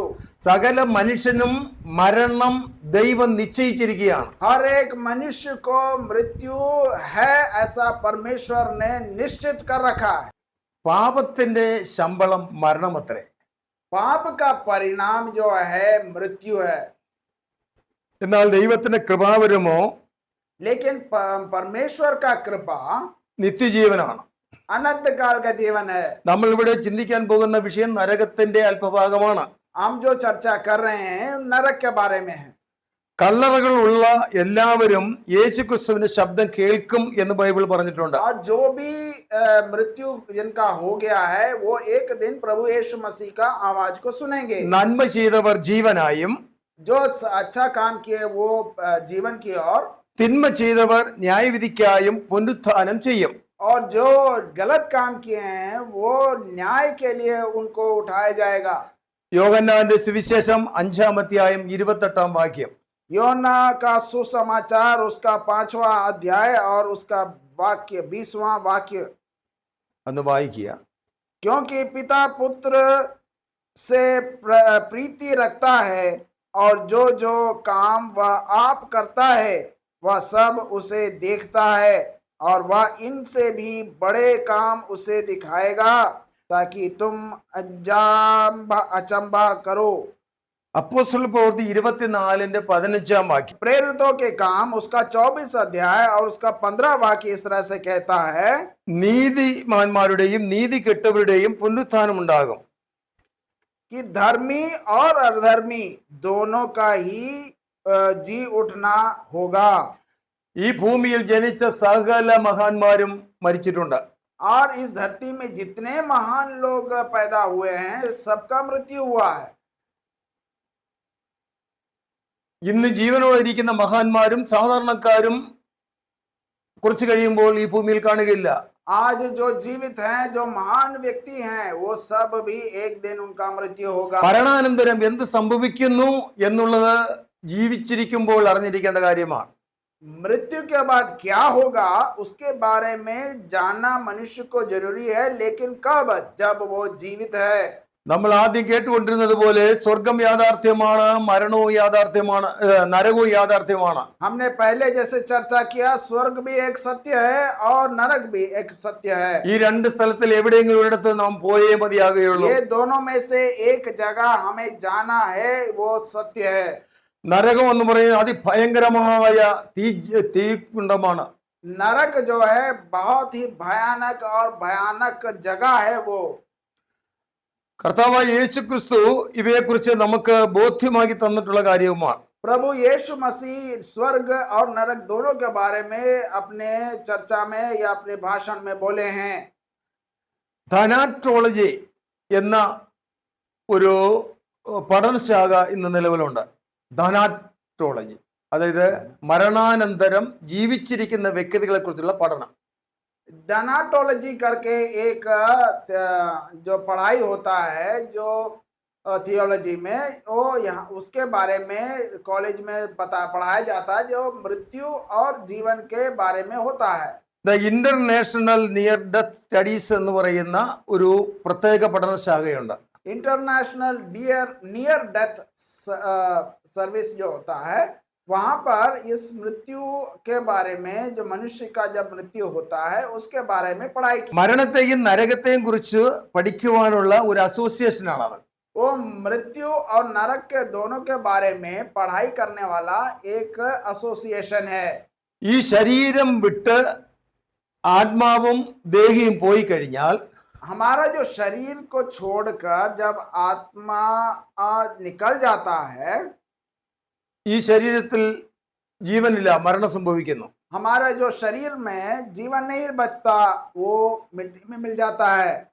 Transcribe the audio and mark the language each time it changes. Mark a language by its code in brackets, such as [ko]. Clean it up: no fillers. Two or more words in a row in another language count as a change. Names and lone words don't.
[ml] സകല മനുഷ്യനും മരണം ദൈവം നിശ്ചയിച്ചിരിക്കുകയാണ്. [hi] हर एक मनुष्य को मृत्यु है ऐसा परमेश्वर ने निश्चित कर रखा है। [ml] പാപത്തിന്റെ ശമ്പളം മരണമത്രേ. [hi] पाप का परिणाम जो है मृत्यु है। [ml] എന്നാൽ ദൈവത്തിന്റെ കൃപാവരമോ [hi] लेकिन परमेश्वर का कृपा [ml] നിത്യജീവനാണ്. [hi] अनंत काल का जीवन है। [ml] നമ്മൾ ഇവിടെ ചിന്തിക്കാൻ പോകുന്ന വിഷയം നരകത്തിന്റെ അല്പഭാഗമാണ്. [hi] हम जो चर्चा कर रहे हैं नरक के बारे में है। [ml] കല്ലറകൾ ഉള്ള എല്ലാവരും യേശുക്രിസ്തുവിന്റെ ശബ്ദം കേൾക്കും എന്ന് ബൈബിൾ പറഞ്ഞിട്ടുണ്ട്. [hi] और जो भी मृत्यु जिनका हो गया है वो एक दिन प्रभु यीशु मसीह का आवाज को सुनेंगे। [ml] നന്മ ചെയ്തവർ ജീവനായും [hi] जो अच्छा काम किए वो जीवन की ओर, [ml] തിന്മ ചെയ്തവർ ന്യായവിധിക്കായും പുനരുത്ഥാനം ചെയ്യും. [hi] और जो गलत काम किए हैं वो न्याय के लिए उनको उठाया जाएगा। [ml] യോഹന്നാന്റെ സുവിശേഷം 5-ാം അധ്യായം 28-ാം വാക്യം. [hi] योना का सुसमाचार उसका 5वां अध्याय और उसका वाक्य 20वां वाक्य। [ml] അന്ന് വായിക്കുക. [hi] क्योंकि पिता पुत्र से प्रीति रखता है और जो जो काम वह आप करता है वह सब उसे देखता है और वह इनसे भी बड़े काम उसे दिखाएगा ताकि तुम अचंभा करो। [ml] അപ്പോസ്തല പ്രവൃത്തി 24-ന്റെ 15-ാം വാക്യം. [hi] प्रेरितों के काम उसका 24 अध्याय और उसका 15 वाक्य इस तरह से कहता है [ml] നീതിമാന്മാരുടെയും നീതി കെട്ടവരുടെയും പുനരുത്ഥാനം ഉണ്ടാകും. [hi] कि धर्मी और अधर्मी दोनों का ही जी उठना होगा। [ml] ഈ ഭൂമിയിൽ ജനിച്ച സകല മഹാന്മാരും മരിച്ചിട്ടുണ്ട്. [hi] और इस धरती में जितने महान लोग पैदा हुए हैं सबका मृत्यु हुआ है। [ml] ഇന്ന് ജീവനോടെ ഇരിക്കുന്ന മഹാന്മാരും സാധാരണക്കാരും കുറച്ച് കഴിയുമ്പോൾ ഈ ഭൂമിയിൽ കാണുകയില്ല. [hi] आज जो जीवित हैं जो महान व्यक्ति हैं वो सब भी एक दिन उनका मृत्यु होगा। [ml] മരണാനന്തരം എന്ത് സംഭവിക്കുന്നു എന്നുള്ളത് ജീവിച്ചിരിക്കുമ്പോൾ അറിഞ്ഞിരിക്കേണ്ട കാര്യമാണ്. [hi] मृत्यु के बाद क्या होगा उसके बारे में जानना मनुष्य को जरूरी है, लेकिन कब? जब वो जीवित है। [ml] നമ്മൾ ആദ്യം കേട്ടുകൊണ്ടിരുന്നത് പോലെ സ്വർഗം യാഥാർത്ഥ്യമാണ്, മരണവും യാഥാർത്ഥ്യമാണ്, നരകവും യാഥാർത്ഥ്യമാണ്. [hi] हमने पहले जैसे चर्चा किया स्वर्ग भी एक सत्य है और नरक भी एक सत्य है। [ml] ഈ രണ്ട് സ്ഥലത്തിൽ എവിടെയെങ്കിലും ഒരിടത്ത് നാം പോയേ മതിയാകുകയുള്ളൂ. [hi] ये दोनों में से एक जगह हमें जाना है, वो सत्य है। [ml] നരകം എന്ന് പറയുന്നത് അതിഭയങ്കരമായ തീക്കുണ്ടമാണ്. [hi] नरक जो है बहुत ही भयानक और भयानक जगह है वो। [ml] കർത്താവായ യേശുക്രിസ്തു ഇവയെക്കുറിച്ച് നമുക്ക് ബോധ്യമാക്കി തന്നിട്ടുള്ള കാര്യവുമാണ്. [hi] प्रभु यीशु मसीह स्वर्ग और नरक दोनों के बारे में अपने चर्चा में या अपने भाषण में बोले हैं। [ml] ധനാട്രോളജി എന്ന ഒരു പഠനശാഖ ഇന്ന് നിലവിലുണ്ട്. ധനാട്രോളജി, അതായത് മരണാനന്തരം ജീവിച്ചിരിക്കുന്ന വ്യക്തികളെ കുറിച്ചുള്ള പഠനം. [hi] डनाटोलॉजी करके एक जो पढ़ाई होता है जो थियोलॉजी में वो यहाँ उसके बारे में कॉलेज में पढ़ाया जाता है जो मृत्यु और जीवन के बारे में होता है। [ml] ദ ഇന്റർനാഷണൽ നിയർ ഡെത്ത് സ്റ്റഡീസ് എന്ന് പറയുന്ന ഒരു പ്രത്യേക പഠനശാഖയുണ്ട്. [hi] इंटरनेशनल नियर डेथ सर्विस जो होता है वहां पर इस मृत्यु के बारे में, जो मनुष्य का जब मृत्यु होता है उसके बारे में पढ़ाई की। [ml] മരണത്തെയും നരകത്തെയും കുറിച്ച് പഠിക്കുവാനുള്ള ഒരു അസോസിയേഷനാണ് അത്. [hi] वो मृत्यु और नरक के दोनों के बारे में पढ़ाई करने वाला एक एसोसिएशन है। [ml] ഈ ശരീരം വിട്ട് ആത്മാവും ദേഹിയും പോയി കഴിഞ്ഞാൽ [hi] हमारा जो शरीर को छोड़कर जब आत्मा निकल जाता है, [ml] ഈ ശരീരത്തിൽ ജീവനില്ല, മരണം സംഭവിക്കുന്നു. [hi] हमारे जो शरीर में जीवन नहीं बचता, वो मिट्टी में मिल जाता है।